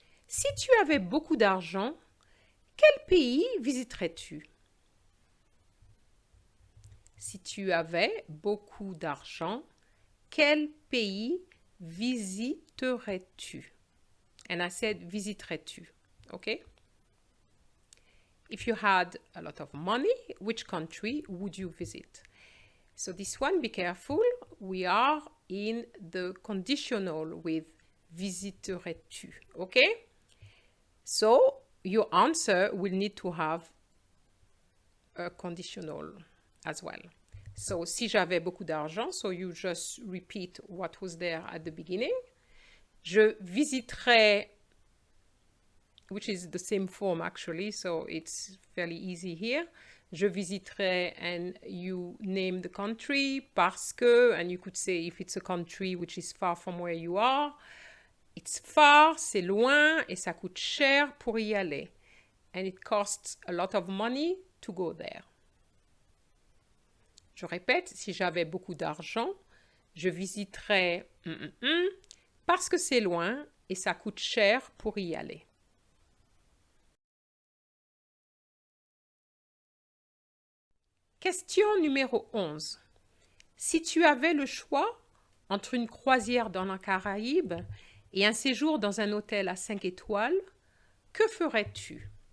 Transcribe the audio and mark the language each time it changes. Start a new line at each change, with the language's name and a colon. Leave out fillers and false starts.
French: Si tu avais beaucoup d'argent, quel pays visiterais-tu? Si tu avais beaucoup d'argent, quel pays visiterais-tu?
English: And I said
French: visiterais-tu,
English: okay? If you had a lot of money, which country would you visit? So this one, be careful. We are in the conditional with
French: visiterais-tu,
English: okay? So your answer will need to have a conditional as well. So
French: si j'avais beaucoup d'argent,
English: so you just repeat what was there at the beginning.
French: Je visiterais,
English: which is the same form actually, so it's fairly easy here.
French: Je visiterai,
English: and you name the country,
French: parce que,
English: and you could say if it's a country which is far from where you are, it's far,
French: c'est loin, et ça coûte cher pour y aller.
English: And it costs a lot of money to go there.
French: Je répète, si j'avais beaucoup d'argent, je visiterais parce que c'est loin et ça coûte cher pour y aller. Question numéro 11. Si tu avais le choix entre une croisière dans la Caraïbe et un séjour dans un hôtel à 5 étoiles, que ferais-tu?